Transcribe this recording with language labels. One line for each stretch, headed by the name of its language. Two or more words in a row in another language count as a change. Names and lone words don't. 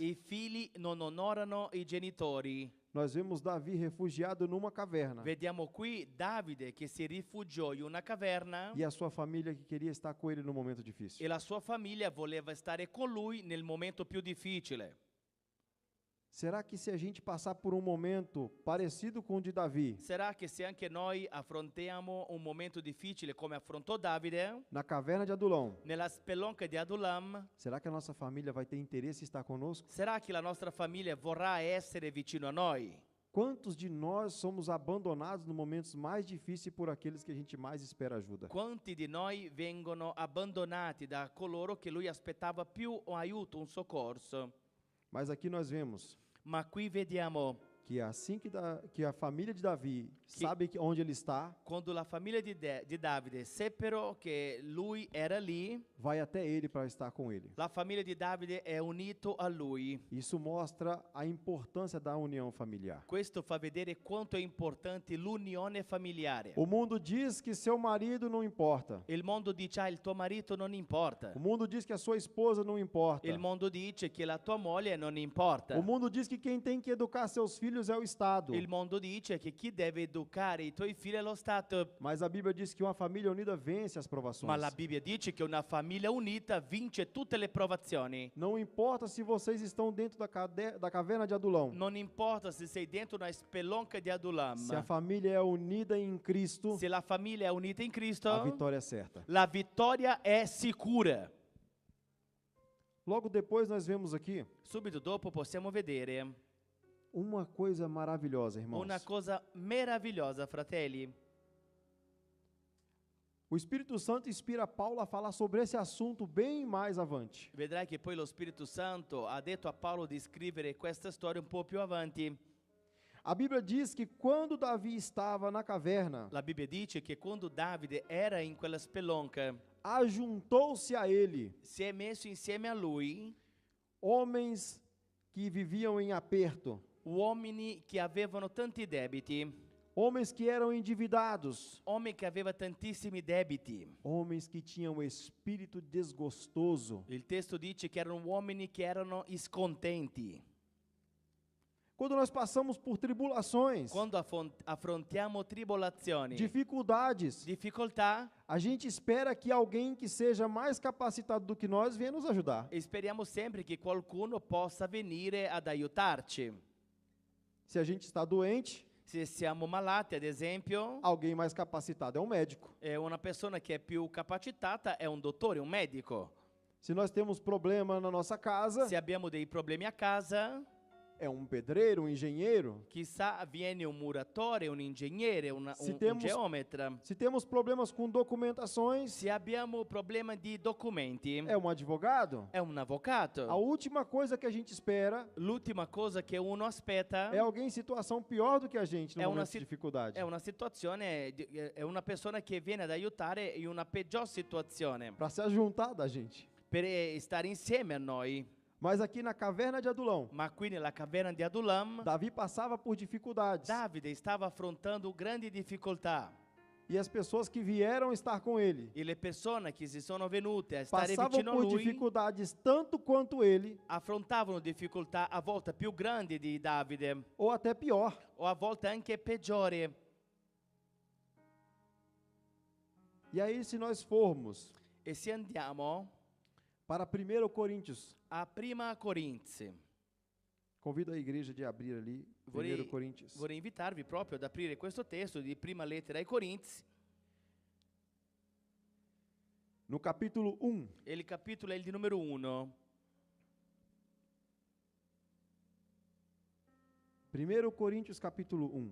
Italian: i figli non onorano i genitori.
Portuguese: Nós vemos Davi refugiado numa caverna
Italian: Vediamo qui Davide che si rifugiò in una caverna
Portuguese: e a sua família que queria estar com ele no momento difícil.
Italian: e la sua famiglia voleva stare con lui nel momento più difficile.
Portuguese: Será que se a gente passar por um momento parecido com o de Davi,
Italian: Sarà che se anche noi affrontiamo un momento difficile come affrontò Davide
Portuguese: na caverna de Adulão,
Italian: nella spelonca di Adulam,
Portuguese: será que a nossa família vai ter interesse em estar conosco?
Italian: sarà che la nostra famiglia vorrà essere vicino a noi?
Portuguese: Quantos de nós somos abandonados nos momentos mais difíceis por aqueles que a gente mais espera ajuda?
Italian: Quanti di noi vengono abbandonati da coloro che lui aspettava più un aiuto, un soccorso?
Portuguese: Mas aqui nós vemos
Italian: Ma qui vediamo
Portuguese: que assim que a família de Davi sabe onde ele está,
Italian: quando la famiglia di Davide seppero che lui era lì,
Portuguese: vai até ele para estar com ele.
Italian: la famiglia di Davide è unito a lui.
Portuguese: Isso mostra a importância da união familiar.
Italian: Questo fa vedere quanto è importante l'unione familiare.
Portuguese: O mundo diz que seu marido não importa.
Italian: Il mondo dice, il tuo marito non importa.
Portuguese: O mundo diz que a sua esposa não importa.
Italian: Il mondo dice che la tua moglie non importa.
Portuguese: O mundo diz que quem tem que educar seus filhos é o Estado.
Italian: Il mondo dice che chi deve educare i tuoi figli è lo Stato.
Portuguese: Mas a Bíblia diz que uma família unida vence as provações.
Italian: Ma la Bibbia dice che una famiglia unita vince tutte le provazioni.
Portuguese: Não importa se vocês estão dentro da caverna de Adulão.
Italian: Non importa se sei dentro una spelonca di Adulam.
Portuguese: Se a família é unida em Cristo,
Italian: Se la famiglia è unita in Cristo,
Portuguese: a vitória é certa.
Italian: la vittoria è sicura.
Portuguese: Logo depois nós vemos aqui
Italian: Subito dopo possiamo vedere
Portuguese: uma coisa maravilhosa, irmãos.
Italian: una cosa meravigliosa, fratelli.
Portuguese: O Espírito Santo inspira Paulo a falar sobre esse assunto bem mais avante.
Italian: Vedrai che poi lo Spirito Santo ha detto a Paolo di scrivere questa storia un po' più avanti.
Portuguese: A Bíblia diz que quando Davi estava na caverna,
Italian: La Bibbia dice che quando Davide era in quella spelonca,
Portuguese: ajuntou-se a ele
Italian: si è messo insieme a lui
Portuguese: homens que viviam em aperto,
Italian: uomini che avevano tanti debiti,
Portuguese: homens que eram endividados,
Italian: uomini che avevano tantissimi debiti.
Portuguese: homens que tinham espírito desgostoso.
Italian: Il testo dice che erano uomini che erano scontenti.
Portuguese: Quando nós passamos por tribulações,
Italian: Quando affrontiamo tribolazioni,
Portuguese: dificuldades,
Italian: difficoltà,
Portuguese: a gente espera que alguém que seja mais capacitado do que nós venha nos ajudar.
Italian: e speriamo sempre che qualcuno possa venire ad aiutarci.
Portuguese: Se a gente está doente,
Italian: Se siamo malati, ad esempio,
Portuguese: alguém mais capacitado é um médico.
Italian: una persona che è più capacitata è un dottore, un medico.
Portuguese: Se nós temos problema na nossa casa,
Italian: Se abbiamo dei problemi a casa,
Portuguese: é um pedreiro, um engenheiro.
Italian: chissà, viene un muratore, un ingegnere, un
Portuguese: temos-
Italian: geometra.
Portuguese: Se temos problemas com documentações,
Italian: Se abbiamo problema di documenti,
Portuguese: é um advogado.
Italian: è un avvocato.
Portuguese: A última coisa que a gente espera
Italian: L'ultima cosa che uno aspetta
Portuguese: é alguém em situação pior do que a gente no É uma momento de
Italian: sit-
Portuguese: dificuldade.
Italian: è una situazione, è una persona che viene ad aiutare in una peggior situazione,
Portuguese: Para se ajuntar da gente.
Italian: per stare insieme a noi.
Portuguese: Mas aqui na caverna de Adulão,
Italian: Ma qui nella caverna di Adulam,
Portuguese: Davi passava por dificuldades.
Italian: Davide stava affrontando grandi difficoltà
Portuguese: E as pessoas que vieram estar com ele
Italian: e le persone che si sono venute a stare
Portuguese: passavam
Italian: vicino a
Portuguese: por
Italian: lui
Portuguese: dificuldades tanto quanto ele,
Italian: affrontavano difficoltà a volte più grandi di Davide
Portuguese: ou até pior.
Italian: o a volte anche peggiori.
Portuguese: E aí, se nós formos
Italian: E se andiamo
Portuguese: para 1 Coríntios,
Italian: a Prima Corinzi,
Portuguese: convido a igreja de abrir ali, 1 Coríntios.
Italian: vorrei invitarvi proprio ad aprire questo testo di Prima Lettera ai Corinzi.
Portuguese: No capítulo 1,
Italian: E il capitolo è il di numero 1.
Portuguese: 1 Coríntios capítulo 1.